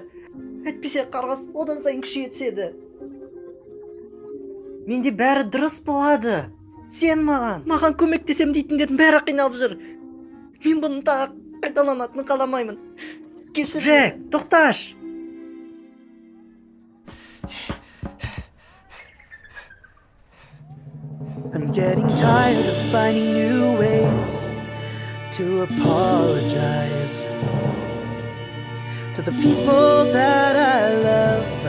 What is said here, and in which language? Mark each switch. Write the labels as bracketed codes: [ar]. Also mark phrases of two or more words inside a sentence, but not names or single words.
[kk] Әйтпесе қарғыс одан сайын күшейе түседі. Менде бәрі дұрыс болады. Сен маған көмектесем дейтіндердің бәрі қиналып жүр. Мен бұның тағы қайталанатынын қаламаймын. Кешір. Жек, тоқташ. [en] I'm getting tired of finding new ways to apologize to the people that I love.